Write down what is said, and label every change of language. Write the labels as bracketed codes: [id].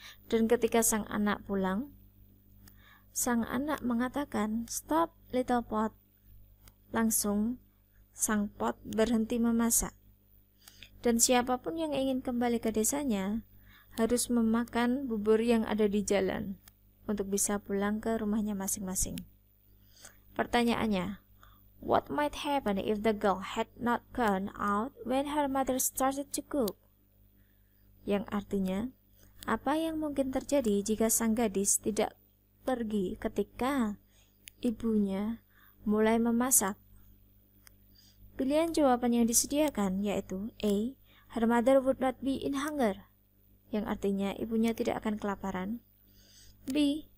[id] Dan ketika sang anak pulang, sang anak mengatakan, [en] "Stop little pot." [id] Langsung sang pot berhenti memasak. Dan siapapun yang ingin kembali ke desanya harus memakan bubur yang ada di jalan untuk bisa pulang ke rumahnya masing-masing. [en] Pertanyaannya, what might happen if the girl had not gone out when her mother started to cook? [id] Yang artinya, apa yang mungkin terjadi jika sang gadis tidak pergi ketika ibunya mulai memasak? Pilihan jawaban yang disediakan yaitu A. [en] Her mother would not be in hunger, [id] yang artinya ibunya tidak akan kelaparan. [en] B.